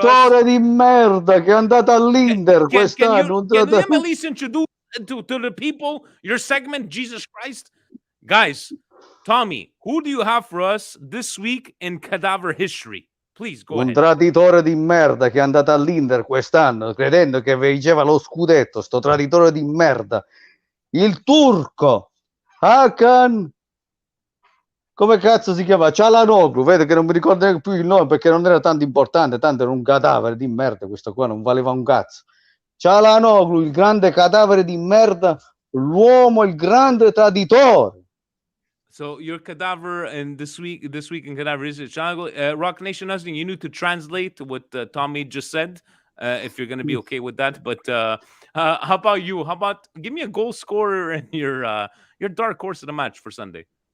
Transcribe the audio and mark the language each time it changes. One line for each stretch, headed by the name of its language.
Italian: traditore di merda che è andato all'Inter quest'anno.
English: Can you at least introduce to the people your segment? Jesus Christ, guys. Tommy, who do you have for us this week in cadaver history? Please go
Italian: Un
English: ahead.
Italian: traditore di merda che è andato all'Inter quest'anno credendo che vinceva lo scudetto, sto traditore di merda. Il turco Hakan, come cazzo si chiama? Cialanoglu, vede che non mi ricordo neanche più il nome perché non era tanto importante, tanto era un cadavere di merda, questo qua non valeva un cazzo. Cialanoglu, il grande cadavere di merda, l'uomo, il grande traditore.
English: So your cadaver and this week in cadaver is Rock Nation Hustling. You need to translate what Tommy just said, if you're going to be okay with that. But how about you? How about give me a goal scorer and your dark horse of the match for Sunday?